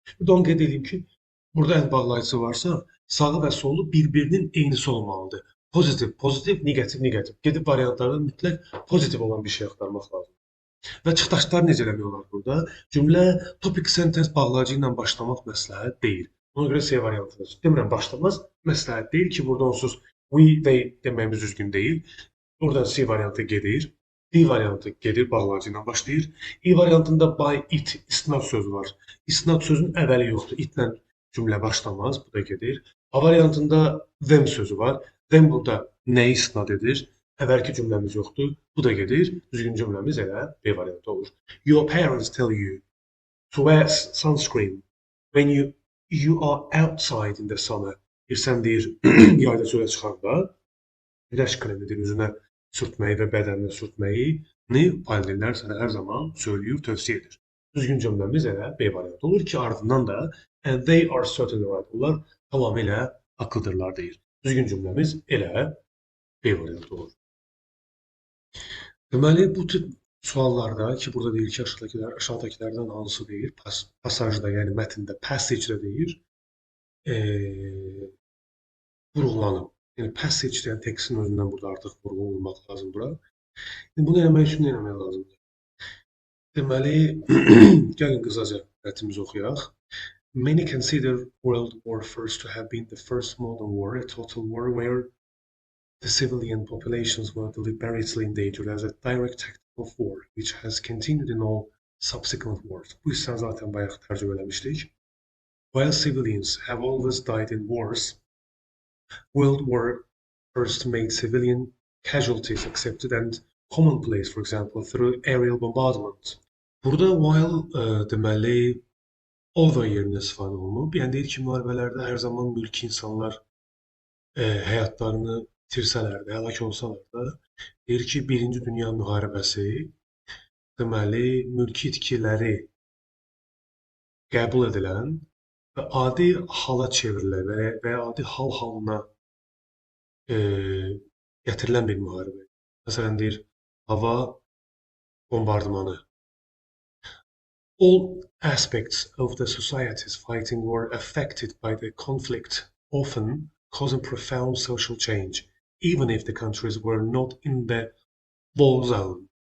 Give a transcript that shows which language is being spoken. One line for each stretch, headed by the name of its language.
Azerbaijani: Bir də onu qeyd edeyim ki, burada ən bağlayıcısı varsa, sağı və solu bir-birinin eynisi olmalıdır. Pozitiv, negativ. Gedib variantlarda mütləq pozitiv olan bir şey axtarmaq lazım. Və çıxdaşları necə eləmək olar burada? Cümlə topic sentence bağlayıcı ilə başlamaq məsləhət deyil. Ona görə C variantını demirəm, başlamaz məsləhət deyil ki, burada onsuz we, they deməyimiz düzgün deyil. Buradan C variantı gedir. D variantı gedir, bağlayıcı ilə başlayır. E variantında by it, istinad sözü var. İstinad sözünün əvvəli yoxdur. Itlə cümlə başlamaz, bu da gedir. A variantında them sözü var. Them burada nəyi istinad edir? Əvvəlki cümləmiz yoxdur, bu da gedir. Düzgün cümləmiz elə B variantı olur.
English: Your parents tell you to wear sunscreen when you are outside in the summer.
Azerbaijani: Sən deyir, yayda çölə çıxanda güneş kremidir, üzünə sürtməyi və bədəninə sürtməyi valideynlər sənə hər zaman söyləyir, tövsiyə edir. Düzgün cümləmiz elə B variantı olur ki, ardından da
English: and they are certainly right.
Azerbaijani: Onlar tamamilə haqlıdırlar deyir. Düzgün cümləmiz elə B variantı olur. Deməli, bu tip suallarda ki, burada deyir ki, aşağıdakilərdən hansı deyir, pasajda, yəni mətndə, passage-də deyir, vurğulanıb. Yəni, passage deyən tekstin özündən burada artıq vurğu olmaq lazım bura. Bunu eləmək üçün nə eləmək lazımdır? Deməli, gəlin qısaca mətnimizi oxuyaq.
English: Many consider World War I to have been the first modern war, a total war where the civilian populations were deliberately endangered as a direct tactical war, which has continued in all subsequent wars.
Azerbaijani: Bu hissəni zaten bayaq tərcümə eləmişdik.
English: While civilians have always died in wars, World War I made civilian casualties accepted and commonplace, for example, through aerial bombardment.
Azerbaijani: Burada while deməli over yerinə istifadə olunub. Yəni deyir ki, müharibələrdə hər zaman mülki insanlar həyatlarını itirsələr də, həlak olsalar da, deyir ki, Birinci Dünya müharibəsi deməli mülki itkiləri qəbul edilən və adi hala çevrilən və ya adi hal halına gətirilən bir müharibə. Məsələn deyir, hava bombardımanı.
English: All aspects of the societies fighting were affected by the conflict, often causing profound social change, even if the countries were not in the war zone.